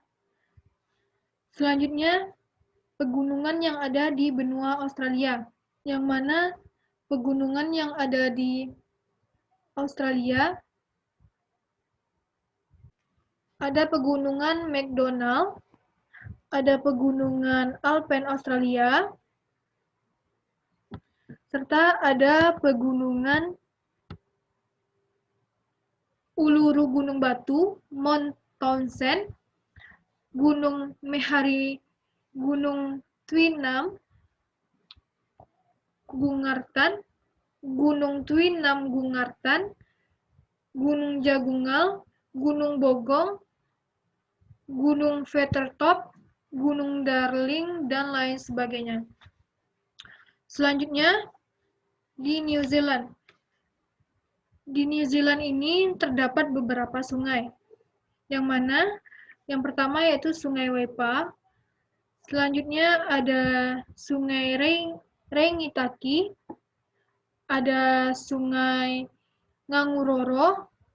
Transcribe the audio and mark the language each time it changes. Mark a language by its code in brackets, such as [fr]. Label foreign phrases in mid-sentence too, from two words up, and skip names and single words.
[id] Selanjutnya, pegunungan yang ada di benua Australia, yang mana pegunungan yang ada di Australia ada pegunungan McDonald, ada pegunungan Alpen Australia, serta ada pegunungan Uluru Gunung Batu, Mount Townsend, Gunung Mehari, Gunung Twinam, Gungartan, Gunung Twinam Gungartan, Gunung Jagungal, Gunung Bogong, Gunung Feathertop, Gunung Darling, dan lain sebagainya. Selanjutnya, di New Zealand. Di New Zealand ini terdapat beberapa sungai, yang mana yang pertama yaitu Sungai Waipa, selanjutnya ada Sungai Rangitaki, ada Sungai Nganguroro,